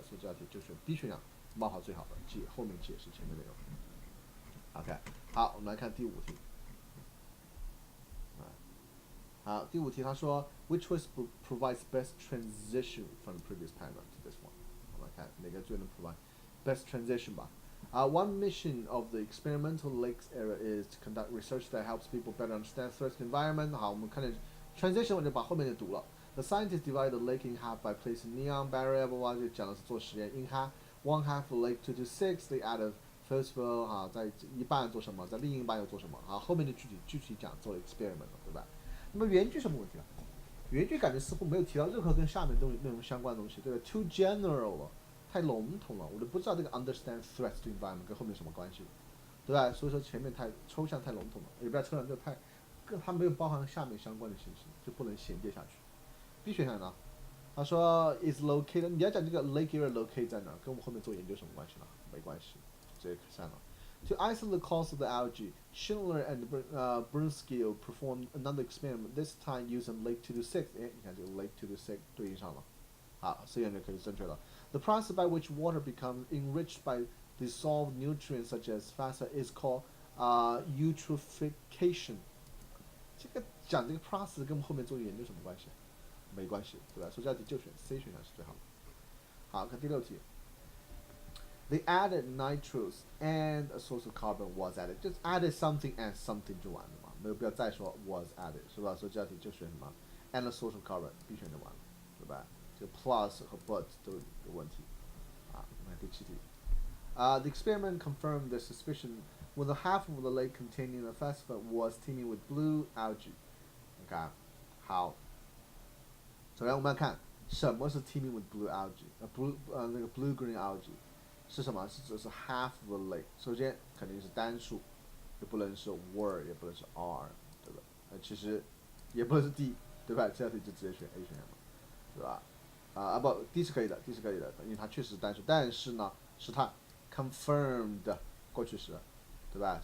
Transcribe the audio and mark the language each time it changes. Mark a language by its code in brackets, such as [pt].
[zh] 所以这道题就选 B 选项，冒号最好的，后面解释前面内容。 OK， 好，我们来看第五题。好，第五题他说 [en] ，Which choice provides best transition from the previous paragraph to this one？ [zh] 我们来看哪个最能 [en] provide best transition [zh] 吧。 [en] One mission of the experimental lakes area is to conduct research that helps people better understand threats to the environment。 [zh] 好，我们看见 transition 我就把后面就读了。 [en] The scientists divide the lake in half by placing neon barrier， [zh] 就讲的是做实验。 [en] In half, one half of Lake 226, they added phosphor， [zh] 在一半做什么，在另一半又做什么？后面就具体讲做 experiment 了，对吧？那么原句什么问题啊？原句感觉似乎没有提到任何跟下面内容相关的东西，对吧 ？ [en] Too general [zh] 了，太笼统了，我都不知道这个 [en] understand threats to environment [zh] 跟后面什么关系，对吧？所以说前面太抽象太笼统了，也不要抽象，就太跟它没有包含下面相关的信息，就不能衔接下去。 B 选项呢？他说 is located， 你要讲这个 lake area locate 在哪，跟我们后面做研究什么关系呢？没关系，直接删了。 [en] To isolate the cause of the algae, Schindler and Brunskill performed another experiment, this time using Lake 226。 [zh] 哎，你看这个 Lake 226对应上了，好，这样就可以正确了。 [en] The process by which water becomes enriched by dissolved nutrients such as phosphate is called eutrophication。 [zh] 这个讲这个 process 跟我们后面做研究什么关系？没关系，对吧？所以这道题就选 C 选项是最好的。好，看第六题。 [en] They added nitrous and a source of carbon was added， just added something and something [zh] 就完了嘛，没有必要再说 [en] was added， [zh] 是吧？所以这道题就选什么 [en] and a source of carbon B [zh] 选就完了，对吧？这个 plus 和 but 都有问题。我们看第七题。 [en] The experiment confirmed the suspicion when the half of the lake containing the phosphate was teeming with blue algae。 [zh] 你看，好。首先我们来看什么是 [en] teeming with blue algae， [zh] 那个 [en] blue green algae [zh] 是什么？是指是 [en] half of the lake。 [zh] 首先肯定是单数，也不能是 were， 也不能是 are， 对吧？其实也不能是 D， 对吧？这道题就直接选 A 选项了，对吧？不 ，D 是可以的 ，D 是可以的，因为它确实是单数，但是呢，是它 confirmed 过去时，对吧？